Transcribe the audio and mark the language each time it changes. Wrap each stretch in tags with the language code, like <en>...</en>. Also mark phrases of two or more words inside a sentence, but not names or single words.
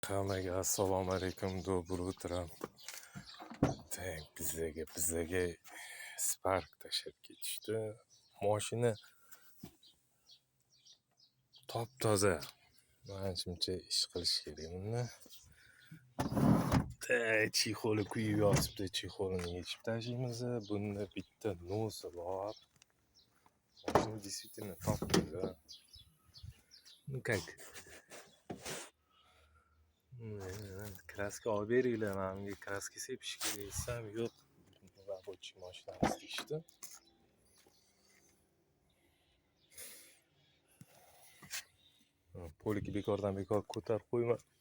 <uz>Hammaga assalomu alaykum,</uz> <ru>доброе утро. Так,</ru> <uz>bizga Spark tashlab ketishdi. Mashina top-toza. Manimcha ish qilish kerak bunda. Chexoli kuyib yotibdi. Chexolini yechib tashlaymiz. Bunda bitta nosi bor. Mashina действительно top-toza.</uz> <ru>Ну как?</ru> <uz>Kraska olib beringlar, menga kraska sepishga desam yo'q. Рабочий mashinamiz deyishdi. Poliki bekordan bekor ko'tarib qo'yma.</uz>